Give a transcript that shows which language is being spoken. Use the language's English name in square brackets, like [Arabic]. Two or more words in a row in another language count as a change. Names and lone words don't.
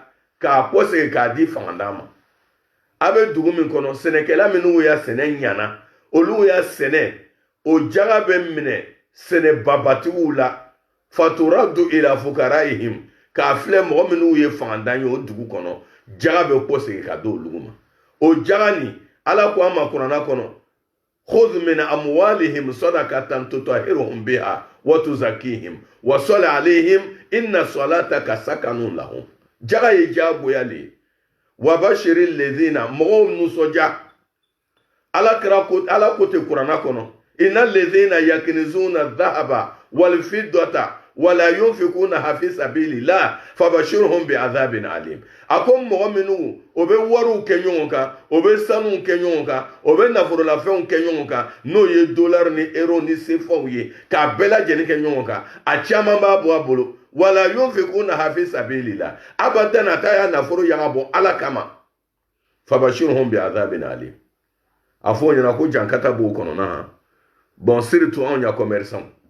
[Bambara] k'a kɔsegin k'a di fanganda ma a bɛ dugu min kɔnɔ sɛnɛkɛla minnu y'a sɛnɛ ɲana olu y'a sɛnɛ o jaga bɛ minɛ sɛnɛbabatigiw la [Arabic] فترد إلى فقرائهم [Bambara] k'a filɛ mɔgɔ minnu ye fangandan ye o dugu kɔnɔ jaga bɛ kɔsegin ka di olu ma o jaga nin ala ko an ma kuranna kɔnɔ [Arabic] خذ من أموالهم صدقة تطهرهم بها وتزكيهم وصل عليهم إن صلاتك سكن لهم [Bambara] jaga ye jagoya le [Arabic] وبشر الذين [Bambara] mɔgɔw nisɔndiya ala ko te kuranna kɔnɔ [Arabic] إن الذين يكنزون الذهب والفضة ولا ينفقونها في سبيل الله فبشرهم بعذاب أليم [Bambara] ako mɔgɔ minnu o bɛ wariw kɛ ɲɔgɔn kan o bɛ sanuw kɛ ɲɔgɔn kan o bɛ nafololafɛnw kɛ ɲɔgɔn kan n'o ye dollar ni euro ni sefaw ye k'a bɛɛ lajɛlen kɛ ɲɔgɔn kan a caman b'a bɔ a bolo [Arabic] ولا ينفقونها في سبيل الله [Bambara] abadan a t'a y'a nafolo yaga bɔ ala kama [Arabic] فبشرهم بعذاب أليم [Bambara] a fɔ o ɲɛna ko jankata b'o kɔnɔna han bon surtout anw ya commerçant